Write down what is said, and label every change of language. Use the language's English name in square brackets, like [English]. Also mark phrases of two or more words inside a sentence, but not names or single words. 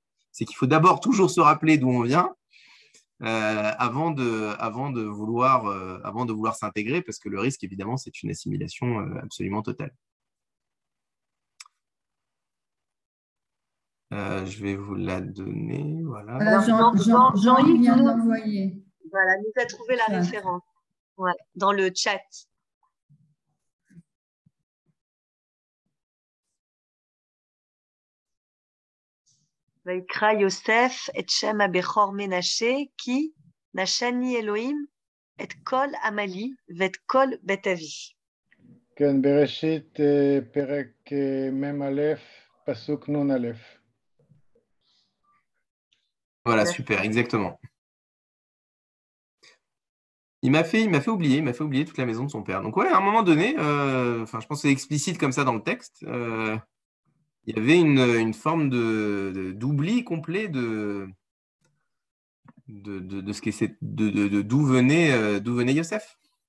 [French] C'est qu'il faut d'abord toujours se rappeler d'où on vient avant de vouloir s'intégrer, parce que le risque, évidemment, c'est une assimilation absolument totale. Je vais vous la donner. Voilà. Alors, Jean-Yves vient de l'envoyer. Voilà, nous a trouvé la référence dans le chat. [Hebrew] ויקרא יוסף את שם הבכור מנשה, כי נשני אלוהים את כל עמלי ואת כל בית אבי. כן, בראשית פרק מ"א, פסוק נ"א. [French] Voilà, super, exactement. Il m'a fait oublier toute la maison de son père. Donc ouais, à un moment donné, je pense que c'est explicite comme ça dans le texte, il y avait une forme d'oubli complet de ce qui est d'où venait Yosef.